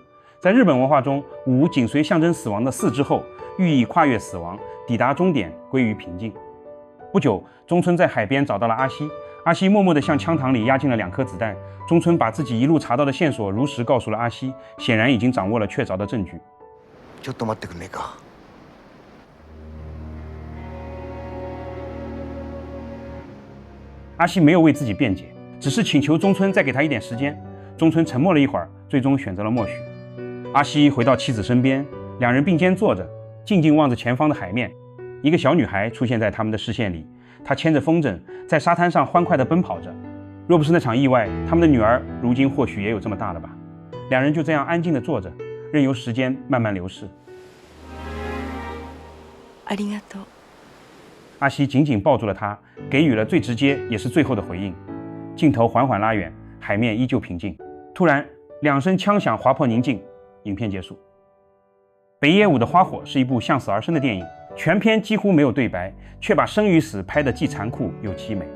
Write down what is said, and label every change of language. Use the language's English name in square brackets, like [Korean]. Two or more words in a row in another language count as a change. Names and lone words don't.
[Chinese] 在日本文化中，“五”紧随象征死亡的“四”之后，寓意跨越死亡，抵达终点，归于平静。不久，中村在海边找到了阿西。阿西默默地向枪膛里压进了2颗子弹。中村把自己一路查到的线索如实告诉了阿西，显然已经掌握了确凿的证据。 [Japanese] ちょっと待ってくんねえか。 [Chinese] 阿西没有为自己辩解，只是请求中村再给他一点时间。中村沉默了一会儿，最终选择了默许。阿西回到妻子身边，两人并肩坐着，静静望着前方的海面。一个小女孩出现在他们的视线里，她牵着风筝，在沙滩上欢快地奔跑着。若不是那场意外，他们的女儿如今或许也有这么大了吧。两人就这样安静地坐着，任由时间慢慢流逝。 [Japanese] ありがとう。 [Chinese] 阿西紧紧抱住了她，给予了最直接也是最后的回应。镜头缓缓拉远，海面依旧平静。突然，2声枪响划破宁静，影片结束。北野武的《花火》是一部向死而生的电影，全片几乎没有对白，却把生与死拍得既残酷又凄美。